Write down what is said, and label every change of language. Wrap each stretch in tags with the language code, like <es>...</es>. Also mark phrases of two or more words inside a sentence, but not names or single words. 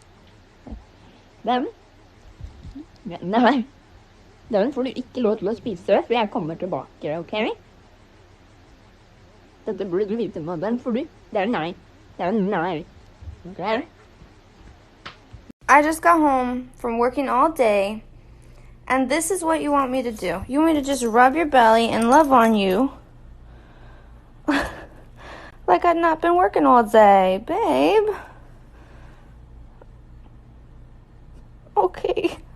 <vi>Dem. Nào đây.</vi> <no>Den får du ikke lov til å spise, for jeg kommer tilbake, ok? Dette burde du vite nå, den får du. Det er nei. Det er nei. Ok?</no> <en>I just got home from working all day, and this is what you want me to do. You want me to just rub your belly and love on you like I've not been working all day, babe. Okay.</en>